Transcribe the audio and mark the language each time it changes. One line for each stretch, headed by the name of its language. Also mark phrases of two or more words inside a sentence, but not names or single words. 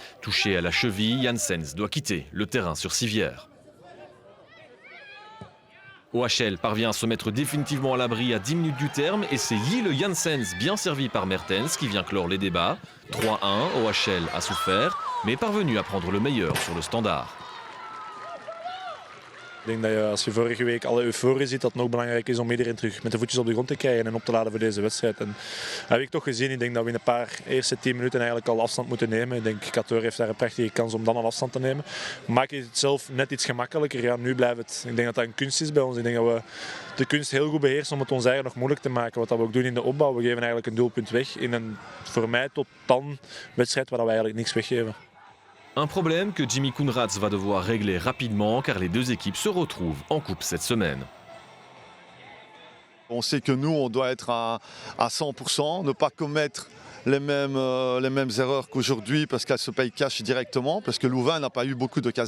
French: Touché à la cheville, Janssens doit quitter le terrain sur civière. OHL parvient à se mettre définitivement à l'abri à 10 minutes du terme et c'est Yile Janssens, bien servi par Mertens, qui vient clore les débats. 3-1, OHL a souffert, mais est parvenu à prendre le meilleur sur le standaard.
Dutch: Ik denk dat je, als je vorige week alle euforie ziet, dat het nog belangrijk is om iedereen terug met de voetjes op de grond te krijgen en op te laden voor deze wedstrijd. En dat heb ik toch gezien. Ik denk dat we in een paar eerste 10 minuten eigenlijk al afstand moeten nemen. Ik denk Kator heeft daar een prachtige kans om dan al afstand te nemen. Maak je het zelf net iets gemakkelijker. Ja, nu blijft het. Ik denk dat dat een kunst is bij ons. Ik denk dat we de kunst heel goed beheersen om het ons eigen nog moeilijk te maken. Wat we ook doen in de opbouw. We geven eigenlijk een doelpunt weg in een voor mij tot dan wedstrijd waar we eigenlijk niks weggeven.
French: Un problème que Jimmy Koenraads va devoir régler rapidement car les deux équipes se retrouvent en coupe cette semaine. On sait que nous, on doit être à 100%, ne pas commettre les mêmes erreurs qu'aujourd'hui parce qu'elles se payent cash directement, parce que Louvain n'a pas eu beaucoup d'occasions.